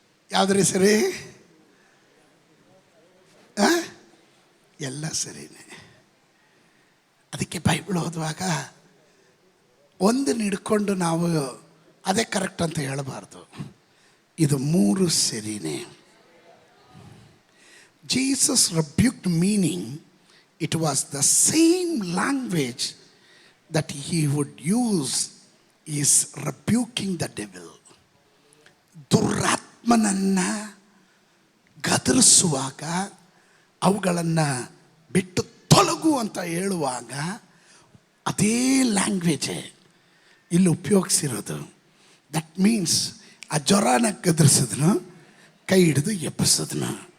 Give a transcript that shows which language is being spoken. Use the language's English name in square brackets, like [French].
[Kannada] ಯಾವುದ್ರಿ ಸರಿ? ಎಲ್ಲ ಸರಿನೇ. ಅದಕ್ಕೆ ಬೈಬಲ್ ಓದುವಾಗ ಒಂದನ್ನು ಹಿಡ್ಕೊಂಡು ನಾವು ಅದೇ ಕರೆಕ್ಟ್ ಅಂತ ಹೇಳಬಾರ್ದು. ಇದು 3 ಸರಿನೇ. [English] Jesus rebuked, meaning it was the same language that he would use is rebuking the devil. [Kannada] ದುರಾತ್ಮನನ್ನು ಗದರಿಸುವಾಗ, ಅವುಗಳನ್ನು ಬಿಟ್ಟು ತೊಲಗು ಅಂತ ಹೇಳುವಾಗ ಅದೇ ಲ್ಯಾಂಗ್ವೇಜೇ ಇಲ್ಲಿ ಉಪಯೋಗಿಸಿರೋದು. [English] that means [Kannada] ಆ ಜ್ವರನ ಗದರಿಸಿದ್ನು, ಕೈ ಹಿಡಿದು ಎಬ್ಬಿಸಿದ್ನು.